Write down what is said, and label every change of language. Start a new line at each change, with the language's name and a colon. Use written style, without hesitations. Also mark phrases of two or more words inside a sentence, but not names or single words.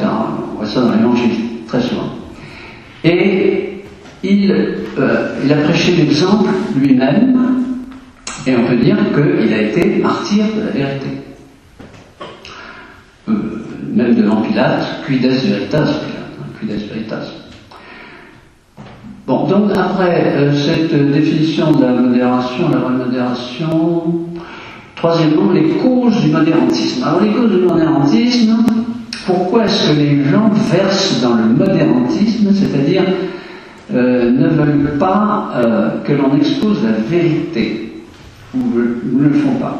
French: On voit ça dans l'Évangile très souvent. Et il a prêché l'exemple lui-même, et on peut dire qu'il a été martyr de la vérité. Même devant Pilate,
Latin: quid est veritas, quid est veritas.
French: Bon, donc après cette définition de la modération, la remodération, troisièmement, les causes du modérantisme. Alors les causes du modérantisme, pourquoi est-ce que les gens versent dans le modérantisme, c'est-à-dire ne veulent pas que l'on expose la vérité, ou ne le font pas.